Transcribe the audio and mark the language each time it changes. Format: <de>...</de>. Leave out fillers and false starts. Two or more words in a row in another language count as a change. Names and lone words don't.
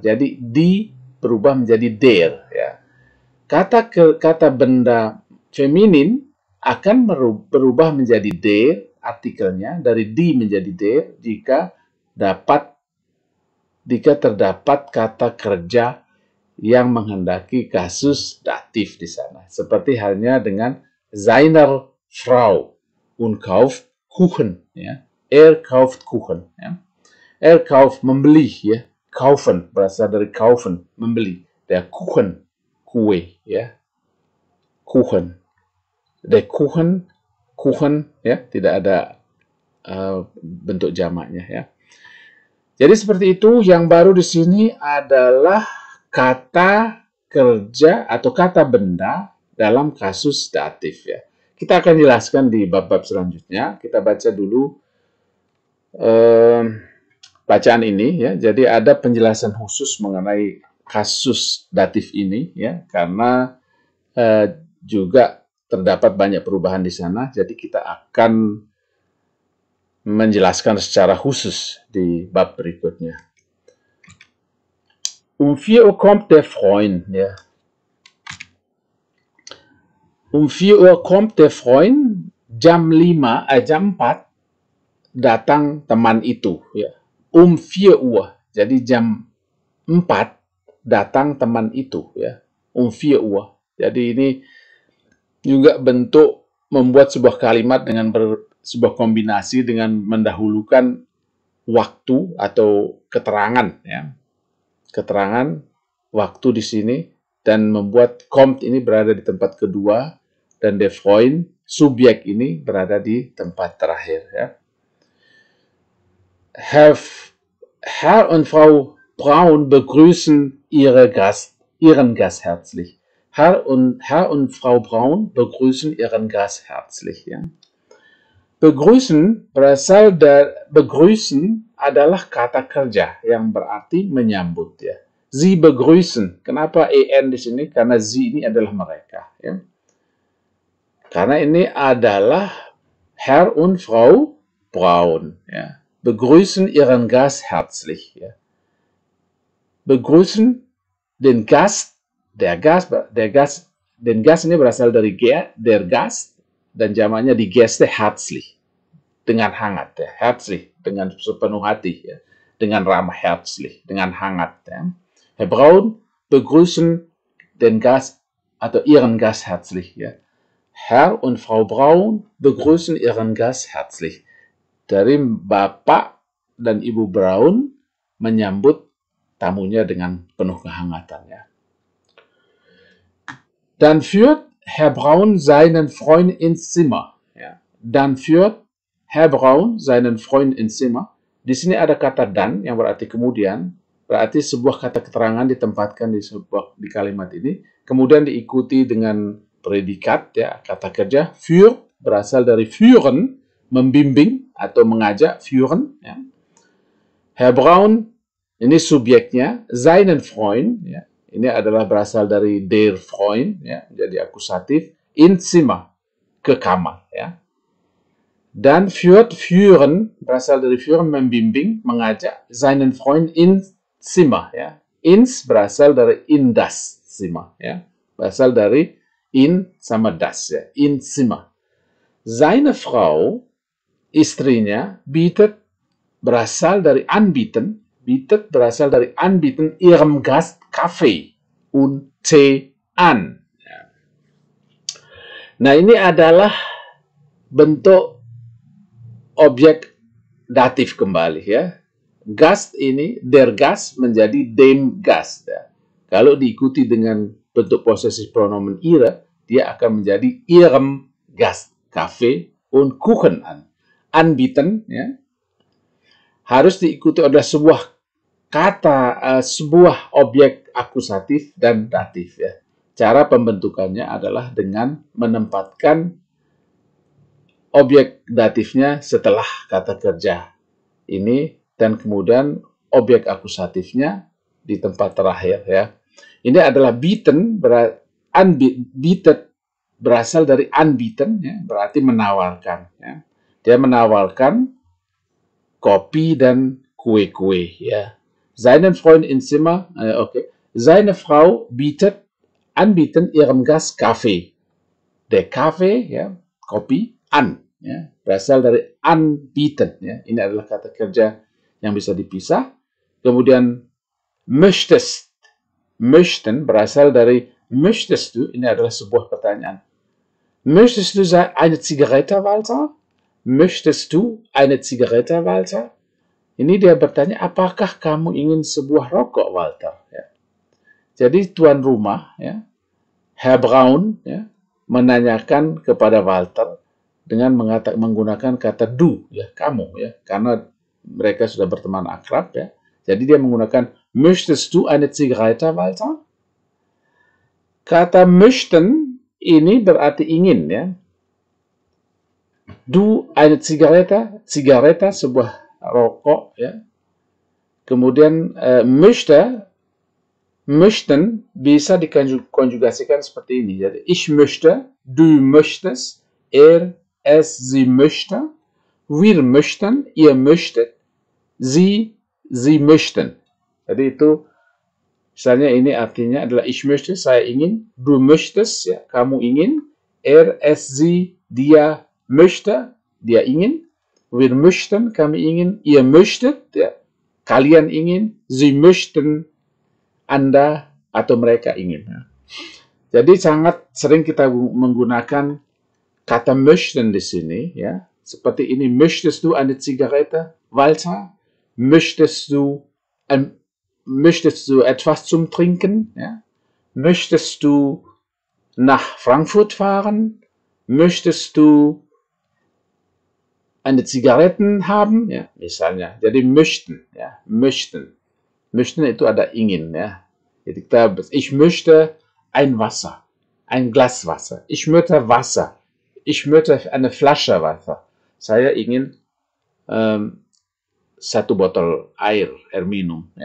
<id>Jadi di berubah menjadi der ya. Kata benda feminin akan berubah menjadi der, artikelnya dari di menjadi der jika terdapat kata kerja yang menghendaki kasus datif di sana. Seperti halnya dengan</id> <de>seiner Frau und kauft Kuchen ya. Er kauft Kuchen ya. Er kauft</de> <id>membeli ya. Kaufen berasal dari kaufen, membeli.</id> <de>Der Kuchen,</de> <id>kue ya.</id> <de>Kuchen. Der Kuchen</de> <id>ya, tidak ada bentuk jamaknya ya. Jadi seperti itu. Yang baru di sini adalah kata kerja atau kata benda dalam kasus datif ya. Kita akan jelaskan di bab-bab selanjutnya. Kita baca dulu bacaan ini ya. Jadi ada penjelasan khusus mengenai kasus datif ini ya, karena juga terdapat banyak perubahan di sana. Jadi kita akan menjelaskan secara khusus di bab berikutnya.</id> <de>4 Uhr kommt der Freund ya. 4 Uhr kommt der Freund,</de> <id>jam 4 datang teman itu ya.</id> <de>4 Uhr.</de> <id>Jadi jam 4 datang teman itu ya.</id> <de>4 Uhr.</de> <id>Jadi ini juga bentuk membuat sebuah kalimat dengan sebuah kombinasi dengan mendahulukan waktu atau keterangan ya. Keterangan waktu di sini dan membuat kommt ini berada di tempat kedua dan</id> <de>der Freund</de> <id>subjek ini berada di tempat terakhir ya.</id> <de>Herr und Frau Braun begrüßen ihren Gast herzlich. Herr und Frau Braun begrüßen ihren Gast herzlich.</de> <id>Ya. Begrüßen adalah kata kerja yang berarti menyambut ya.</id> <de>Sie begrüßen.</de> <id>Kenapa en di sini? Karena sie ini adalah mereka. Ya. Karena ini adalah</id> <de>Herr und Frau Braun.</de> <id>Ya.</id> <de>Begrüßen ihren Gast herzlich. Ya. Begrüßen den Gast. Den Gast</de> <id>ini berasal dari</id> <de>der Gast</de> <id>dan jamaknya</id> <de>die Gäste herzlich,</de> <id>dengan hangat ya, herzlich dengan sepenuh hati ya, dengan ramah herzlich, dengan hangat ya.</id> <de>Herr Braun begrüßen den Gast atau ihren Gast herzlich ya. Herr und Frau Braun begrüßen ihren Gast herzlich.</de> <id>Dari Bapak dan Ibu Braun menyambut tamunya dengan penuh kehangatan ya.</id> <de>Dann führt Herr Braun seinen Freund ins Zimmer. Ja. Dann führt Herr Braun seinen Freund ins Zimmer.</de> <id>Di sini ada kata dan yang berarti kemudian, berarti sebuah kata keterangan ditempatkan di kalimat ini, kemudian diikuti dengan predikat ya, kata kerja. Für berasal dari führen, membimbing atau mengajak,</id> <de>führen.</de> <id>Ya. Herr Braun ini subjeknya,</id> <de>seinen Freund ya.</de> <id>Ini adalah berasal dari</id> <de>der Freund,</de> <id>ya, jadi akusatif.</id> <de>In Zimmer,</de> <id>ke kamar. Ya. Dan führen berasal dari führen, membimbing, mengajak,</id> <de>seinen Freund ins Zimmer, ya.</de> <id>Ins berasal dari</id> <de>in das Zimmer,</de> <id>ya. Berasal dari in sama das, ya.</id> <de>In Zimmer. Seine Frau,</de> <id>istrinya, berasal dari</id> <de>anbieten, bietet</de> <id>berasal dari</id> <de>anbieten ihrem Gast Kaffee und Tee an.</de> <id>Nah, ini adalah bentuk objek datif kembali, ya. Gast ini,</id> <de>der Gast menjadi dem Gast,</de> <id>ya. Kalau diikuti dengan bentuk posesif pronomen ihre, dia akan menjadi</id> <de>ihrem Gast Kaffee und Kuchen an. Anbieten,</de> <id>ya, harus diikuti oleh sebuah kata, sebuah objek akusatif dan datif, ya. Cara pembentukannya adalah dengan menempatkan objek datifnya setelah kata kerja ini dan kemudian objek akusatifnya di tempat terakhir, ya. Ini adalah bieten, bietet berasal dari anbieten, ya, berarti menawarkan, ya. Dia menawarkan kopi dan kue-kue, ya.</id> <de>Seinen Freund ins Zimmer, okay. Seine Frau anbieten ihrem Gast Kaffee. Der Kaffee,</de> <id>ya, kopi, an, ya, berasal dari anbieten, ya. Ini adalah kata kerja yang bisa dipisah. Kemudian möchten berasal dari</id> <de>möchtest du,</de> <id>ini adalah sebuah pertanyaan.</id> <de>Möchtest du eine Zigarette, Walter? Möchtest du eine Zigarette, Walter?</de> <id>Ini dia bertanya, apakah kamu ingin sebuah rokok, Walter? Ya. Jadi tuan rumah, ya, Herr Braun, ya, menanyakan kepada Walter dengan menggunakan kata du, ya, kamu, ya, karena mereka sudah berteman akrab, ya. Jadi dia menggunakan</id> <de>möchtest du eine Zigarette,</de> <id>Walter? Kata möchten ini berarti ingin, ya.</id> <de>Du eine Zigarette,</de> <id>sebuah rokok, ya. Kemudian möchten bisa dikonjugasikan seperti ini.</id> <de>Jadi ich möchte, du möchtest, es, sie möchte, wir möchten, ihr möchtet, sie möchten.</de> <id>Jadi itu misalnya ini artinya adalah</id> <de>ich möchte,</de> <id>saya ingin,</id> <de>du möchtest,</de> <id>ya, kamu ingin,</id> <de>es, sie, dia möchte,</de> <id>dia ingin,</id> <de>wir möchten,</de> <id>kami ingin,</id> <de>ihr möchtet,</de> <id>ya, kalian ingin,</id> <de>sie möchten,</de> <id>Anda atau mereka ingin. Ya. Jadi sangat sering kita menggunakan kata möchten di sini, ya. Seperti ini,</id> <de>möchtest du eine Zigarette, Walter? Möchtest du etwas zum Trinken? Ja? Möchtest du nach Frankfurt fahren? Möchtest du eine Zigaretten haben? Ja,</de> <id>misalnya. Jadi möchten, ya, möchten. Möchten itu ada ingin, ya. Jadi kita,</id> <de>ich möchte ein Wasser, ein Glas Wasser. Ich möchte Wasser. Ich möchte eine Flasche Wasser.</de> <id>Saya ingin satu botol air minum, ya.</id>